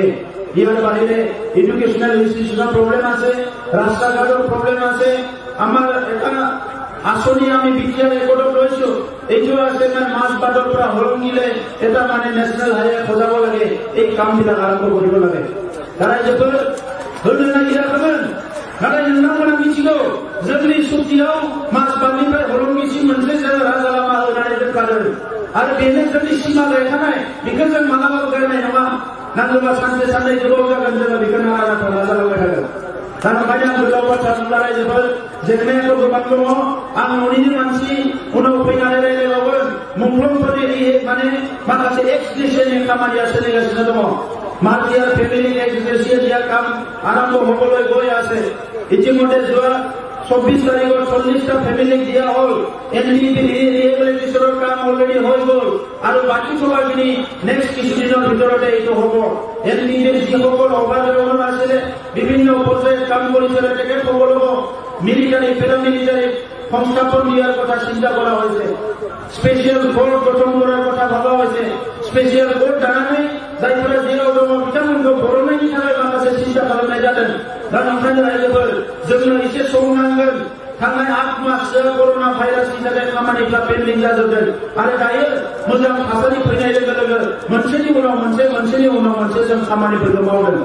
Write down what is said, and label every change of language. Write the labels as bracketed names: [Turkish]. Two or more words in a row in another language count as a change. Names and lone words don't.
[Assamese] ইয়াৰ বাহিৰে [English] educational institutionৰ [Assamese] প্ৰব্লেম আছে, ৰাস্তা ঘাটৰ প্ৰব্লেম আছে। আমাৰ এটা আঁচনি আমি বিটিআৰ ৰেকৰ্ডত লৈছো, এইটো আছে মাছবাদৰ পৰা হলংগিলে এটা [English] national highway [Assamese] সজাব লাগে। এই কামবিলাক আৰম্ভ কৰিব লাগে। [Bodo] रायजोफोर होनो नागिराखैमोन, नाथाय नोंथांमोना मिथिगौ जोंनि सुक्तियाव माजबादनिफ्राय हलंगिसिम मोनसे जों राजा लामा होनानै दोनखादों आरो बेनो जोंनि सिमा गायखानाय। बेखौ जों मालाबाबो गारनाय नङा। नांगौबा सानसे साननै गोबाव जागोन जोङो बेखौ नारा नाथा नाजालांबाय थागोन। दा ओंखायनो आं गोलाव बाथ्रा बुंला रायजोफोर, जेंनायाथ' गोबां दङ। आं न'निनो मानसि, उनाव फैनानै रायज्लायबावगोन। मुंख्लंफोरनि माखासे एक्सग्रेसियनि खामानिया सोलिगासिनो दङ। [English] martyr family ex-gratian [Assamese] য়া কাম আৰম্ভ হ'বলৈ গৈ আছে। ইতিমধ্যে যোৱা 24 তাৰিখত 40টা ফেমিলিক দিয়া হ'ল। এনডিপি ৰিহেবিলিটেশ্যনৰ কাম অলৰেডি হৈ গ'ল আৰু বাকী থকাখিনি নেক্সট কিছুদিনৰ ভিতৰতে এইটো হ'ব। এনডিপিৰ যিসকল অভাৱগ্ৰস্ত আছিলে, বিভিন্ন পৰ্যায়ত কাম কৰিছিলে, তেখেতসকলক [English] military paramilitary [Assamese] সংস্থাপন দিয়াৰ কথা চিন্তা কৰা হৈছে। [English] special court [Assamese] গঠন কৰাৰ কথা ভাবা হৈছে। [English] special court [Bodo] दानानै जायफोरा जेराव दङ बिथांमोनखौ बर'नायनि थाखाय माखासे सिन्था खालामनाय जादों। दा ओंखायनो रायजोफोर जोंनो एसे सम नांगोन। थांनाय 8 माससो कर'ना भाइरासनि थाखाय खामानिफ्रा पेन्डिं जाजोबदों आरो दायो मोजां थासारि फैनाय लोगो लोगो मोनसेनि उनाव मोनसे मोनसेनि उनाव मोनसे जों खामानिफोरखौ मावदों।